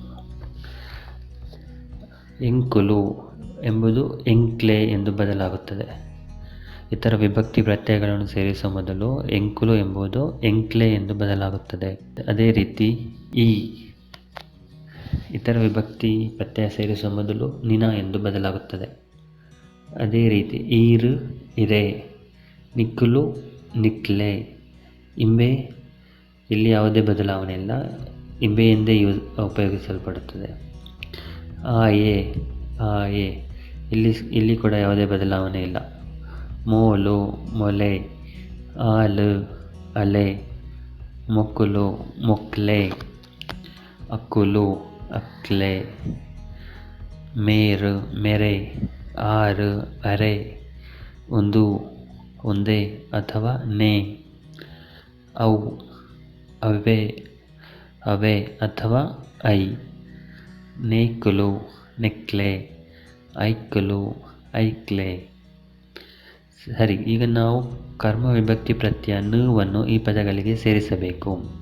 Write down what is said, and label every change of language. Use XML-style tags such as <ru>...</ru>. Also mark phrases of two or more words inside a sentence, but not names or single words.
<kn>ಎಂಕುಲು ಎಂಬುದು ಎಂಕ್ಲೆ ಎಂದು ಬದಲಾಗುತ್ತದೆ. ಇತರ ವಿಭಕ್ತಿ ಪ್ರತ್ಯಯಗಳನ್ನು ಸೇರಿಸುವ ಮೊದಲು ಎಂಕುಲು ಎಂಬುದು ಎಂಕ್ಲೆ ಎಂದು ಬದಲಾಗುತ್ತದೆ. ಅದೇ ರೀತಿ ಈ ಇತರ ವಿಭಕ್ತಿ ಪ್ರತ್ಯಯ ಸೇರಿಸುವ ಮೊದಲು ನಿನ ಎಂದು ಬದಲಾಗುತ್ತದೆ. ಅದೇ ರೀತಿ</kn> <tcy>ಈರು ಇರೆ, ನಿಕ್ಕಲು ನಿಕ್ಲೆ.</tcy> <kn>ಇಂಬೆ ಇಲ್ಲಿ ಯಾವುದೇ ಬದಲಾವಣೆ ಇಲ್ಲ, ಇಂಬೆಯಿಂದೇ ಉಪಯೋಗಿಸಲ್ಪಡುತ್ತದೆ.</kn> <tcy>ಆಯೆ ಆಯೆ</tcy> <kn>ಇಲ್ಲಿ ಕೂಡ ಯಾವುದೇ ಬದಲಾವಣೆ ಇಲ್ಲ.</kn> <tcy>ಮೋಲು ಮೊಲೆ, ಆಲು ಅಲೆ, ಮೊಕ್ಕಲು ಮೊಕ್ಲೆ, ಅಕ್ಕುಲು ಅಕ್ಲೆ, ಮೇರು ಮೆರೆ, ಆರು ಅರೆ, ಒಂದು ಒಂದೇ ಅಥವಾ ನೇ, ಅವು ಅವೇ ಅವೆ ಅಥವಾ ಐ, ನೇಕುಲು ನೆಕ್ಲೆ, ಐಕುಲು ಐಕ್ಲೆ.</tcy> <kn>ಸರಿ, ಈಗ ನಾವು ಕರ್ಮ ವಿಭಕ್ತಿ ಪ್ರತ್ಯಯ ವನ್ನು ಈ ಪದಗಳಿಗೆ ಸೇರಿಸಬೇಕು.</kn>